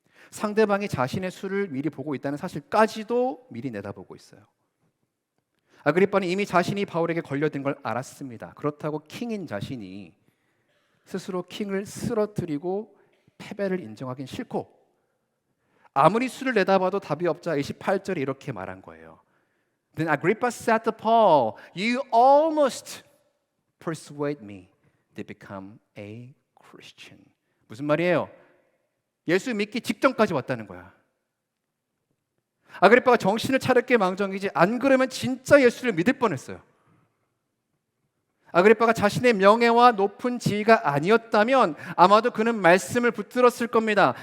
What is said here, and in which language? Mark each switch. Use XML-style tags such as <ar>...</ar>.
<ko>상대방이 자신의 수를 미리 보고 있다는 사실까지도 미리 내다보고 있어요. 아그리빠는 이미 자신이 바울에게 걸려든 걸 알았습니다. 그렇다고 킹인 자신이 스스로 킹을 쓰러뜨리고 패배를 인정하긴 싫고, 아무리 수를 내다봐도 답이 없자 28절에 이렇게 말한 거예요.</ko> <en>Then Agrippa said to Paul, "You almost persuade me to become a Christian."</en> <ko>무슨 말이에요? 예수 믿기 직전까지 왔다는 거야. 아그리빠가 정신을 차릴 게 망정이지, 안 그러면 진짜 예수를 믿을 뻔했어요. 아그리빠가 자신의 명예와 높은 지위가 아니었다면 아마도 그는 말씀을 붙들었을 겁니다.</ko>